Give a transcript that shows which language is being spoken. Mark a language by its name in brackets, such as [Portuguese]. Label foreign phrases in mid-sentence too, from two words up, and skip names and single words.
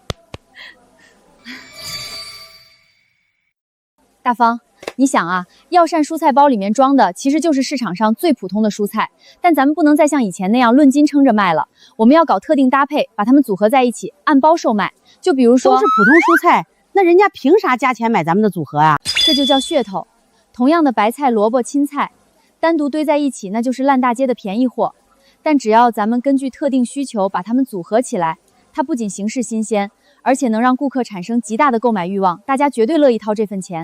[Chinese] 大方，你想啊，药膳蔬菜包裡面裝的其實就是市場上最普通的蔬菜，但咱們不能再像以前那樣论斤称着賣了，我們要搞特定搭配，把它們組合在一起，按包售賣。就比如说，都是普通蔬菜，那人家凭啥加錢買咱們的組合啊？這就叫噱頭。同樣的白菜、蘿蔔、青菜，單獨堆在一起，那就是爛大街的便宜貨。但只要咱們根據特定需求把它們組合起來，它不僅形式新鮮，而且能讓顧客產生極大的購買慾望，大家絕對樂意掏這份錢。